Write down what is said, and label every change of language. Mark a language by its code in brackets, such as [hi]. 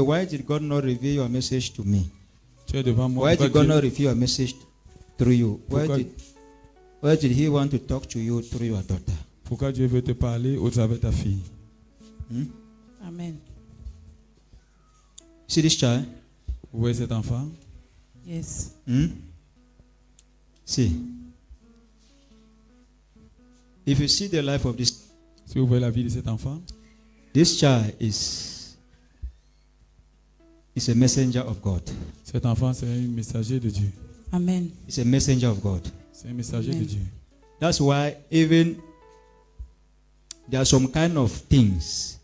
[en] Why did God not reveal your message to me? [fr] Tu es devant moi. [en] Why did [fr] Pourquoi [en] God [fr] Dieu- [en] not reveal your message through you? [fr] Pourquoi- [en] Why did He want to talk to you through your daughter? [fr] Pourquoi Dieu veut te parler au travers de ta fille? Hmm? [en] Amen. See this child? [fr] Vous voyez cet enfant? [en] Yes. Hmm? See. If you see the life of this, [fr] Si vous voyez la vie de cet enfant, [en] this child is a messenger of God. [fr] cet enfant c'est un messager de Dieu. [en] Amen. It's a messenger of God. [fr] C'est un messager [en] Amen. [fr] de Dieu. [en] That's why even there are some kind of things